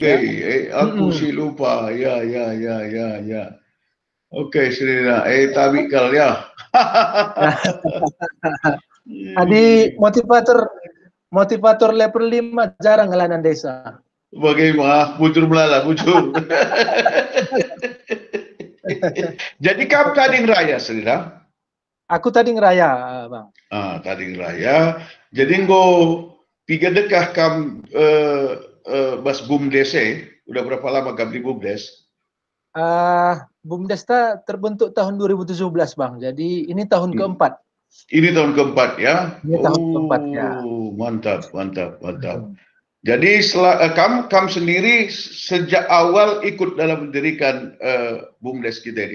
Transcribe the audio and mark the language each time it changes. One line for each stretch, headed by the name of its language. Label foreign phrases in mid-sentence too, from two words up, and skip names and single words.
Indonesian: Aku sih lupa. Ya. Okey, Serena. Tabikal ya. Adi motivator level 5 jarang ngelanan desa. Bagaimana?
Batak Karo: Bujur melala, bujur.
Indonesian: Jadi kamu Tading Raya, Serena? Aku Tading Raya, Bang. Tading Raya. Jadi
Batak Karo: tiga dekah kam bas
Indonesian: BUMDes udah berapa lama kam di BUMDes? BUMDes terbentuk tahun 2017, Bang. Jadi ini tahun keempat. Ini tahun keempat ya? Ini tahun keempat ya. Mantap. Jadi kamu sendiri sejak awal ikut dalam mendirikan BUMDes kita ini?